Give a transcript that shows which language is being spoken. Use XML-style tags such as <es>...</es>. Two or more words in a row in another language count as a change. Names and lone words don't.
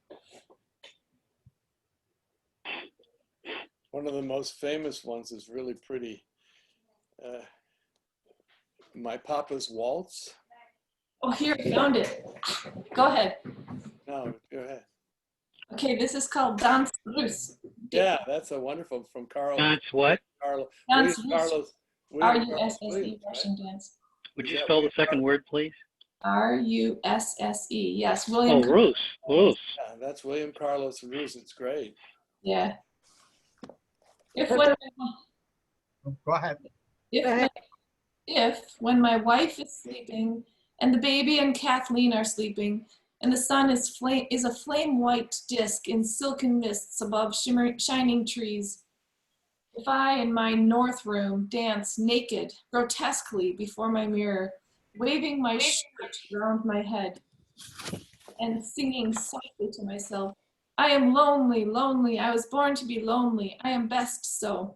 <en>One of the most famous ones is really pretty. My Papa's Waltz. Oh, here, I found it. Go ahead. No, go ahead. Okay, this is called Danse Russe. Yeah, that's a wonderful from Carl. That's what? Danse Carlos. Russe. R-U-S-S-E, Russian dance. Would you spell the second word, please? R-U-S-S-E. Yes, William. Oh, Russe. Russe. Yeah, that's William Carlos Russe. It's great. Yeah. Go ahead. If when my wife is sleeping and the baby and Kathleen are sleeping and the sun is a flame white disk in silken mists above shining trees, if I in my north room dance naked, grotesquely before my mirror, waving my shirt around my head and singing softly to myself, I am lonely, lonely, I was born to be lonely, I am best so.</en>